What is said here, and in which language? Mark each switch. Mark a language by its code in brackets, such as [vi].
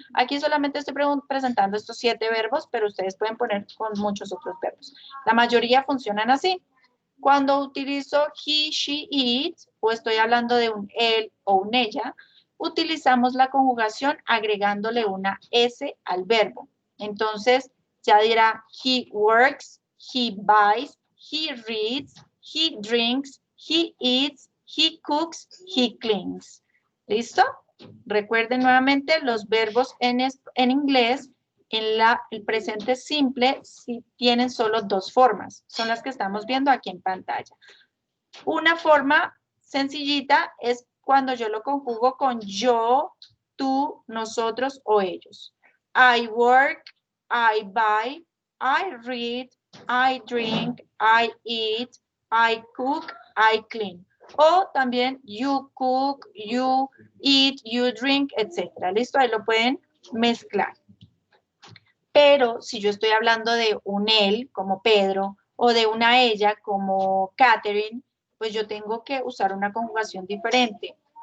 [es] Aquí solamente estoy presentando estos 7 verbos, pero ustedes pueden poner con muchos otros verbos. La mayoría funcionan así. Cuando utilizo he, she, it, o estoy hablando de un él o un ella, utilizamos la conjugación agregándole una S al verbo. Entonces, ya dirá, [en] he works, he buys, he reads, he drinks, he eats, he cooks, he cleans. [es] ¿Listo? Recuerden nuevamente los verbos en inglés. El presente simple sí tienen solo 2 formas, son las que estamos viendo aquí en pantalla. Una forma sencillita es cuando yo lo conjugo con yo, tú, nosotros o ellos. [en] I work, I buy, I read, I drink, I eat, I cook, I clean. [es] O también [en] you cook, you eat, you drink, etc. [es] ¿Listo? Ahí lo pueden mezclar. Pero si yo estoy hablando de un él, como Pedro, o de una ella, como Catherine, pues yo tengo que usar una conjugación diferente.